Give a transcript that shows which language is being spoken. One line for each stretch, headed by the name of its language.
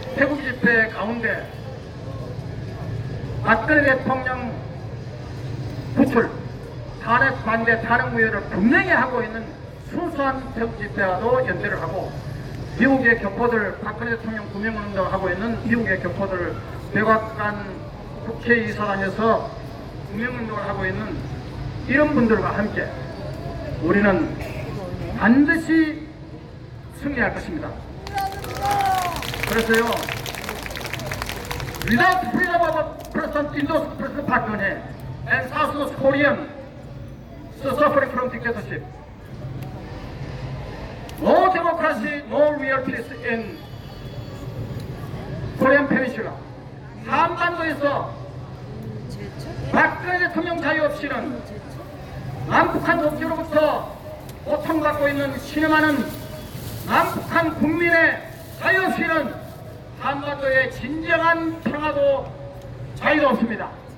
Korean: 태국 집회 가운데 박근혜 대통령 구출, 탄핵 반대, 탄핵 무효를 분명히 하고 있는 순수한 태국 집회와도 연대를 하고 미국의 교포들, 박근혜 대통령 구명운동을 하고 있는 미국의 교포들 백악관 국회의사당에서 구명운동을 하고 있는 이런 분들과 함께 우리는 반드시 승리할 것입니다. 그래서요,
English: without freedom of President Indo's President Park Geun-hye and South Korean suffering from dictatorship, no democracy, no real peace in Korean Peninsula.
Korean: 한반도에서 박근혜 대통령 자유 없이는 남북한 독재로부터 고통받고 있는 신음하는 남북한 국민의 자유 없이는 한반도의 진정한 평화도 자유도 없습니다.